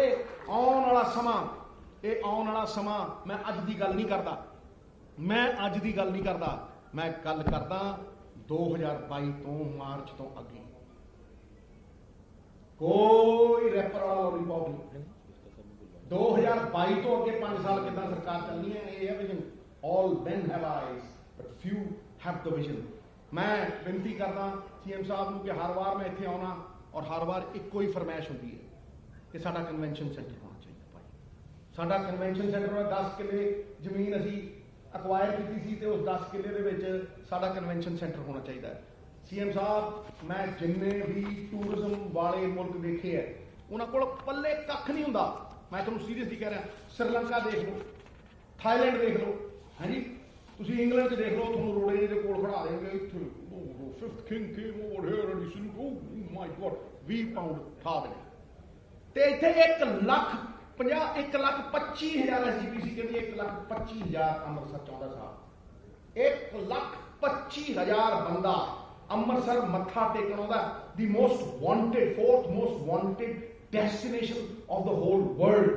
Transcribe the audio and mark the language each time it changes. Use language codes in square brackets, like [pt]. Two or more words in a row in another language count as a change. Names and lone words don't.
[pa] ਇਹ ਆਉਣ ਵਾਲਾ ਸਮਾਂ, ਇਹ ਆਉਣ ਵਾਲਾ ਸਮਾਂ, ਮੈਂ ਅੱਜ ਦੀ ਗੱਲ ਨਹੀਂ ਕਰਦਾ, ਮੈਂ ਅੱਜ ਦੀ ਗੱਲ ਨਹੀਂ ਕਰਦਾ, ਮੈਂ ਗੱਲ ਕਰਦਾ 2022 ਤੋਂ ਮਾਰਚ ਤੋਂ ਅੱਗੇ। ਕੋਈ ਰੈਪਰ ਵਾਲਾ ਲੋਲੀਪੌਪ ਨਹੀਂ। 2022 ਤੋਂ ਅੱਗੇ 5 ਸਾਲ ਕਿੱਦਾਂ ਸਰਕਾਰ ਚੱਲਣੀ ਹੈ, ਇਹ ਹੈ ਵਿਜ਼ਨ। [en] ਆਲ men have eyes but few have the vision। [pa] ਮੈਂ ਬੇਨਤੀ ਕਰਦਾ ਸੀਐਮ ਸਾਹਿਬ ਨੂੰ ਕਿ ਹਰ ਵਾਰ ਮੈਂ ਇੱਥੇ ਆਉਣਾ ਔਰ ਹਰ ਵਾਰ ਇੱਕੋ ਹੀ ਫਰਮਾਇਸ਼ ਹੁੰਦੀ ਹੈ ਕਿ ਸਾਡਾ [en] convention center [pa] ਹੋਣਾ ਚਾਹੀਦਾ ਭਾਈ। ਸਾਡਾ [en] convention center [pa] ਹੋਣਾ, 10 ਕਿੱਲੇ ਜ਼ਮੀਨ ਅਸੀਂ ਅਕਵਾਇਰ ਕੀਤੀ ਸੀ ਤੇ ਉਸ 10 ਕਿੱਲੇ ਦੇ ਵਿੱਚ ਸਾਡਾ [en] convention center [pa] ਹੋਣਾ ਚਾਹੀਦਾ ਹੈ। ਸੀਐਮ ਸਾਹਿਬ, ਮੈਂ ਜਿੰਨੇ ਵੀ ਟੂਰਿਜ਼ਮ ਵਾਲੇ ਮੁਲਕ ਦੇਖੇ ਹੈ, ਉਹਨਾਂ ਕੋਲ ਪੱਲੇ ਕੱਖ ਨਹੀਂ ਹੁੰਦਾ। ਮੈਂ ਤੁਹਾਨੂੰ ਸੀਰੀਅਸਲੀ ਕਹਿ ਰਿਹਾ, ਸ੍ਰੀਲੰਕਾ ਦੇਖ ਲਓ, ਥਾਈਲੈਂਡ ਦੇਖ ਲਓ, ਹਾਂਜੀ, ਤੁਸੀਂ ਇੰਗਲੈਂਡ 'ਚ ਦੇਖ ਲਓ, ਤੁਹਾਨੂੰ ਰੋੜੇ ਦੇ ਕੋਲ ਖੜਾ ਦੇਣਗੇ, ਇੱਥੇ [en] 5th king came over here and he said, oh my God, [pa] 20 ਪਾਉਂਡ ਠਾ ਦੇਣੇ। ਤੇ ਇੱਥੇ 1,25,000 SGPC ਕਹਿੰਦੀ 1,25,000 ਅੰਮ੍ਰਿਤਸਰ ਚਾਹੁੰਦਾ ਸਾਹਿਬ, 1,25,000 ਬੰਦਾ ਅੰਮ੍ਰਿਤਸਰ ਮੱਥਾ ਟੇਕਣ ਆਉਂਦਾ। [en] the most wanted, 4th most wanted destination of the whole world.